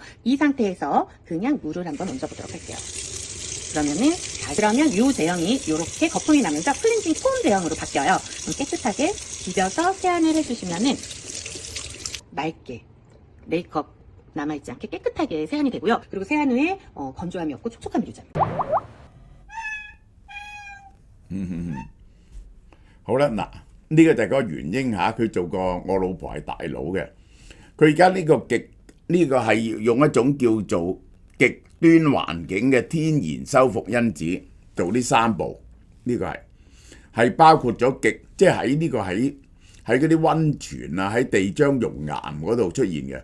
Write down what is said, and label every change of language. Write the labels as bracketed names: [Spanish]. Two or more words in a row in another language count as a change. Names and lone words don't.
[Korean] 이 상태에서 그냥 물을 한번 얹어보도록 할게요. 그러면 이 제형이 이렇게 거품이 나면서 클렌징 폼 제형으로 바뀌어요. 깨끗하게 비벼서 세안을 해주시면은 맑게 메이크업 남아있지 않게 깨끗하게 세안이 되고요. 그리고 세안 후에 건조함이 없고 촉촉함을 유지합니다. [Cantonese] 好啦，嗱，呢個就係嗰個元英嚇，佢做過我老婆係大佬嘅。佢而家呢個係用一種叫做極端環境嘅天然修復因子做呢3步，呢、個係包括咗即係喺呢個喺嗰啲溫泉啊，喺地漿熔岩嗰度出現嘅。